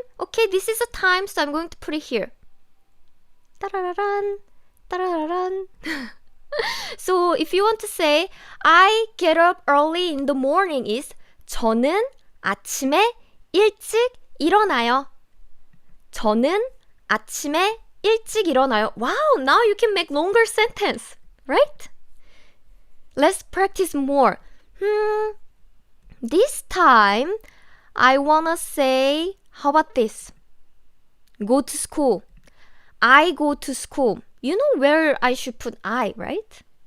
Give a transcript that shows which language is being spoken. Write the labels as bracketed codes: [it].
[en] Okay, this is a time, so I'm going to put it here. 따라라란, 따라라란. So if you want to say I get up early in the morning is [ko] 저는 아침에 일찍 일어나요. 저는 아침에 일찍 일어나요. [en] Wow, now you can make longer sentence, right? Let's practice more. This time I wanna say, how about this? Go to school. I go to school. You know where I should put I, right?